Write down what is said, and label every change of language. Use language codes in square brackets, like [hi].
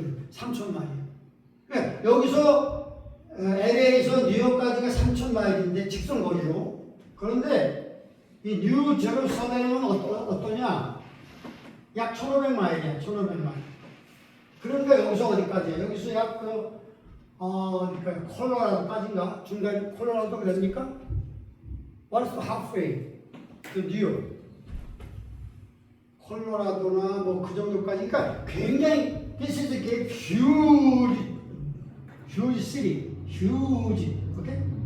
[ko] 3,000마일이에요. 그러니까 여기서 LA에서 뉴욕까지가 3,000마일인데 직선거리로. 그런데 이 뉴 제루살렘은 어떠냐? 약 1,500마일이야. 1,500마일. 그러니까 여기서 어디까지야? 여기서 약 그러니까 콜로라도까지인가? 중간 콜로라도 그럽니까? [en] What is halfway to New York? [ko] 콜로라도나 뭐 그 정도까지. 그러니까 굉장히 [en] this is a huge city, huge, okay?